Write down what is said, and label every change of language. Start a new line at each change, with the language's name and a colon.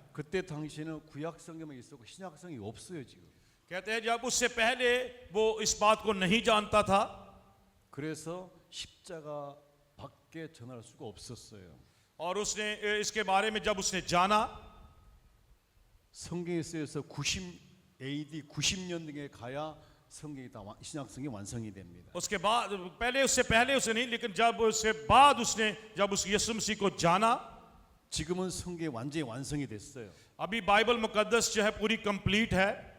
Korean: 그때 당시에는 구약 성경만 있었고 신약 성경이 없어요 지금.
Hindi: कहते हैं जब उससे पहले वो इस बात को नहीं जानता था,
Korean: 그래서 십자가밖에 전할 수가 없었어요.
Hindi: और उसने इसके बारे में जब उसने जाना,
Korean: 성경에 쓰여서 90 AD 90년 등에 가야 성경이 다 신약 성경이 완성이 됩니다.
Hindi: उसके बाद उससे पहले उसे नहीं, लेकिन जब उसके बाद उसने जब उस यीशु मसीह को जाना,
Korean: 지금은 성경이 완전히 완성이 됐어요.
Hindi: अभी बाइबल मुकद्दस जो है पूरी कंप्लीट है।